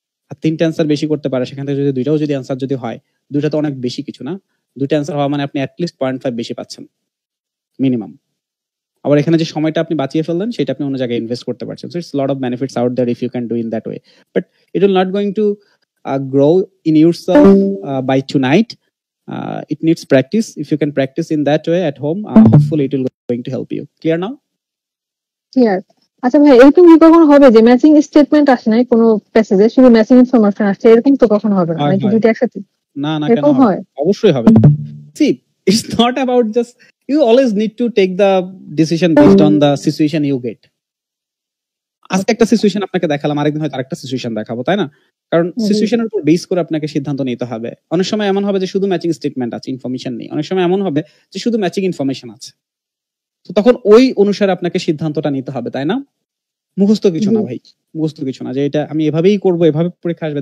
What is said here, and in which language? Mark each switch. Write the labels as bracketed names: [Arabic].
[Bangla] আর 3টা অ্যান্সার বেশি করতে পারে, সেখান থেকে যদি দুইটাও যদি অ্যান্সার যদি হয়, দুইটা তো অনেক বেশি কিছু না, 2টা অ্যান্সার হওয়া মানে আপনি অ্যাটলিস্ট 0.5 বেশি পাচ্ছেন মিনিমাম। আবার এখানে যে সময়টা আপনি বাঁচিয়ে ফেললেন, সেটা আপনি অন্য জায়গায় ইনভেস্ট করতে পারছেন। [English] So it's lot of benefits out there if you can do in that way, but it will not going to grow in yourself by tonight. It needs practice. If you can practice in that way at home, hopefully it will going to help you. Clear now? Clear. [Bangla] আচ্ছা ভাই, এরকম কি কখনো হবে যে matching statement আসে নাই কোনো প্যাসেজে, শুধু ম্যাচিং ইনফরমেশন আসছে? এরকম তো কখনো হবে না, নাকি দুইটা একসাথে? না না, কেন হয়? অবশ্যই হবে। [English] See, it's not about just, you always need to take the decision based on the situation you get. [Bangla] আজকে একটা সিচুয়েশন আপনাকে দেখালাম, আরেকদিন হয়তো আরেকটা সিচুয়েশন দেখাবো, তাই না? কারণ সিচুয়েশনের উপর বেস করে আপনাকে সিদ্ধান্ত নিতে হবে। অনেক সময় এমন হবে যে শুধু ম্যাচিং স্টেটমেন্ট আছে, ইনফরমেশন নেই। অনেক সময় এমন হবে যে শুধু ম্যাচিং ইনফরমেশন আছে। তো তখন ওই অনুসারে আপনাকে সিদ্ধান্তটা নিতে হবে, তাই না? মুখস্থ কিছু না ভাই, মুখস্থ কিছু না যে এটা আমি এভাবেই করবো, এভাবে পরীক্ষা আসবে।